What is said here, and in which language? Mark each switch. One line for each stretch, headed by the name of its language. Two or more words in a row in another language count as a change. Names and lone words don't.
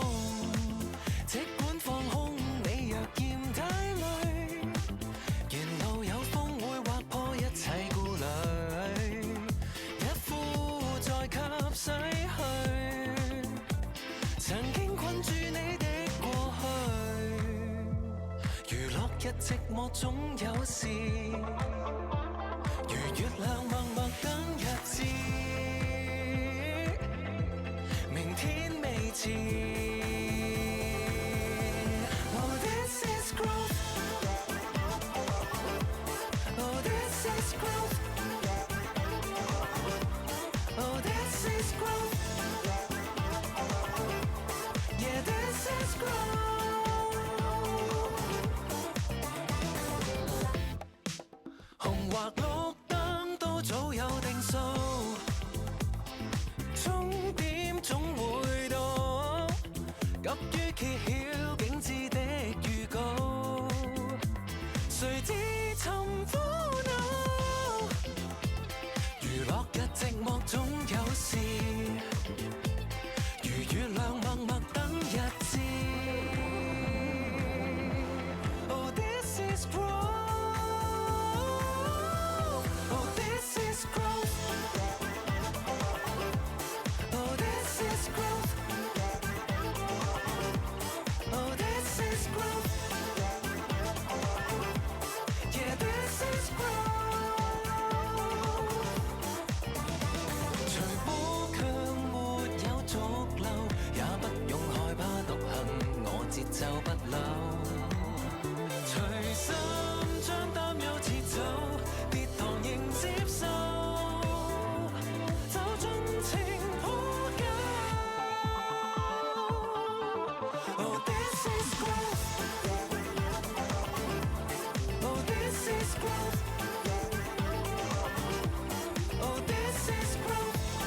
Cantonese: 即管放空，你若嫌太累，沿路有風會劃破一切顧慮，一呼再給洗去曾經困住你的過去。娛樂日寂寞總有時，如月亮默默等日子，明天未遲。
English: Oh, this is growth. Oh, this is growth. Oh, this is growth. Yeah, this is growth.
Cantonese: 紅或綠燈都早有定數，終點總會到，急於揭曉景緻的預告，誰知尋苦惱，娛樂日寂寞總有時，如月亮默默等日子。
English: Oh, this is growth. Oh, this is growth. Oh, this is growth. Oh, this is growth. Yeah, this is growth.
Cantonese: 隨波卻沒有續流，也不用害怕獨行，我節奏不朽。隨心將擔憂撤走，跌宕仍接受，就盡情抱緊。
English: Oh, this is growth. Oh, this is growth. Oh, this is growth.